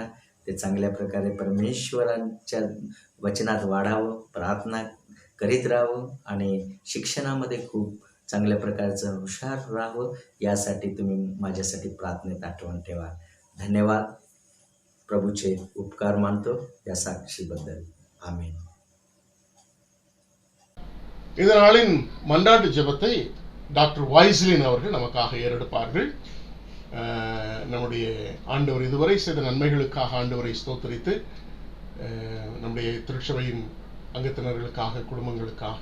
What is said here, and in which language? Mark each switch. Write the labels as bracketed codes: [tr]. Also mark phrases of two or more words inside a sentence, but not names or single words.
[mr] ते चांगल्या प्रकारे परमेश्वरांच्या वचनात वाढावं, प्रार्थना करीत राहावं आणि शिक्षणामध्ये खूप चांगल्या प्रकारचं हुशार राहावं, यासाठी तुम्ही माझ्यासाठी प्रार्थनेत आठवण ठेवा. धन्यवाद. प्रभूचे उपकार मानतो या साक्षीबद्दल. आमेन. [ta] இந்த நாளின் மன்றாட்டு ஜெபத்தை டாக்டர் வைஸ்லின் அவர்கள் நமக்காக ஏறெடுப்பார்கள். நம்முடைய ஆண்டவர் இதுவரை செய்த நன்மைகளுக்காக ஆண்டவரை ஸ்தோத்திரித்து, நம்முடைய திருச்சபையின் அங்கத்தினர்களுக்காக, குடும்பங்களுக்காக,